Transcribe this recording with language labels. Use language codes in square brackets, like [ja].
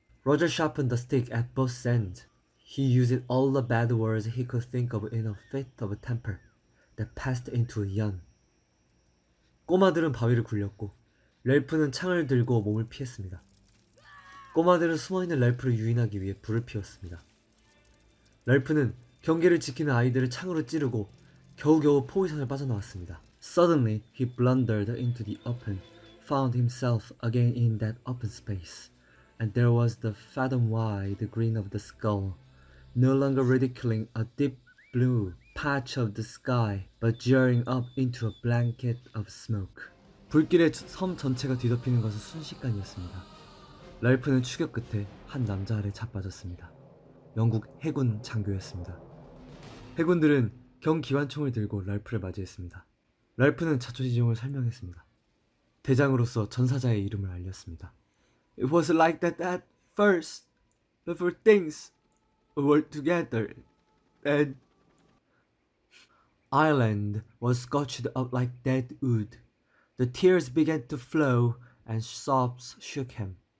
[en] Roger sharpened the stick at both ends. He used all the bad words he could think of in a fit of temper that passed into a yawn. [ko] 꼬마들은 바위를 굴렸고 랄프는 창을 들고 몸을 피했습니다. 꼬마들은 숨어있는 랄프를 유인하기 위해 불을 피웠습니다. 랄프는 경계를 지키는 아이들을 창으로 찌르고 겨우겨우 포위선을 빠져나왔습니다. [en] Suddenly, he blundered into the open, found himself again in that open space, and there was the fathom-wide grin of the skull, no longer ridiculing a deep blue patch of the sky, but jeering up into a blanket of smoke. [ko] 불길에 섬 전체가 뒤덮이는 것은 순식간이었습니다. 랄프는 추격 끝에 한 남자 아래 자빠졌습니다. 영국 해군 장교였습니다. 해군들은 경기관총을 들고 랄프를 맞이했습니다. 랄프는 자초지종을 설명했습니다. 대장으로서 전사자의 이름을 알렸습니다. [en] It was like that at first, before things were together, and Ireland was scorched up like dead wood. The tears began to flow, and sobs shook him.